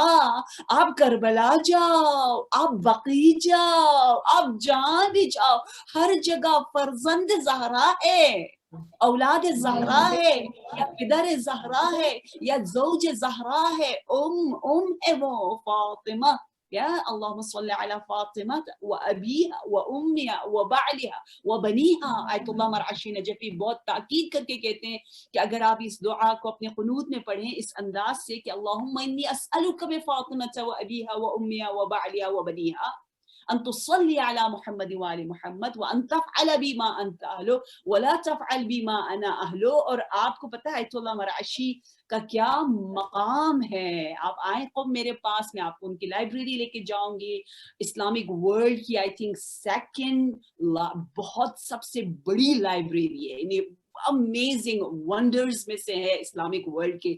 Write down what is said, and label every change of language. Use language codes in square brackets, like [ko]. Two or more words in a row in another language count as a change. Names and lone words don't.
[ur] آپ کربلا جاؤ، آپ بقیع جاؤ، آپ جہاں بھی جاؤ، ہر جگہ فرزند زہرا ہے، اولاد زہرا ہے، یا پدر زہرا ہے، یا زوج زہرا ہے، ام ہے وہ فاطمہ یا [ar] اللہم صلی علی فاطمہ و ابیہا و امیہا و بعلہا و بنیہا. [ur] آیت اللہ مرعشی نجفی بہت تاکید کر کے کہتے ہیں کہ اگر آپ اس دعا کو اپنے قنوت میں پڑھیں اس انداز سے کہ [ar] اللہم انی اسألک بفاطمہ و ابیہا و امیہا و بعلہا و بنیہا ان تصلی علی محمد و آل محمد وان تفعل بما انت اہلو ولا تفعل بما انا اہلو. [ur] اور آپ کو پتہ ہے آیت اللہ مرعشی کا کیا مقام ہے. آپ آئیں قوم میرے پاس, میں آپ کو ان کی لائبریری لے کے جاؤں گی. [en] Islamic world [ur] کی [en] I think [ur] سیکنڈ بہت سب سے بڑی لائبریری ہے, یعنی [en] amazing wonders [ur] میں سے ہے [en] Islamic world [ur] کے.